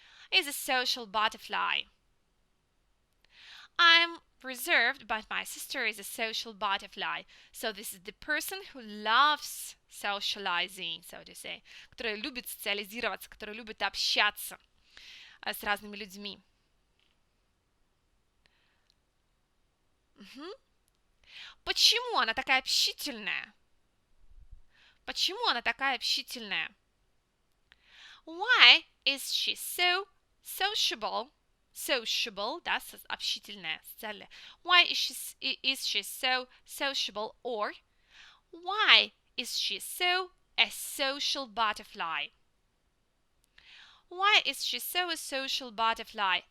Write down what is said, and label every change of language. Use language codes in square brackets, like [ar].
[en] Is a social butterfly. I'm reserved, but my sister is a social butterfly. So this is the person who loves socializing, so to say, [ru] которая любит социализироваться, которая любит общаться с разными людьми. Почему она такая общительная? Почему она такая общительная? [en] Why is she so sociable? [ru] Sociable, да, общительная, социальная. [en] Why is she so sociable? Or why is she so a social butterfly? Why is she so a social butterfly?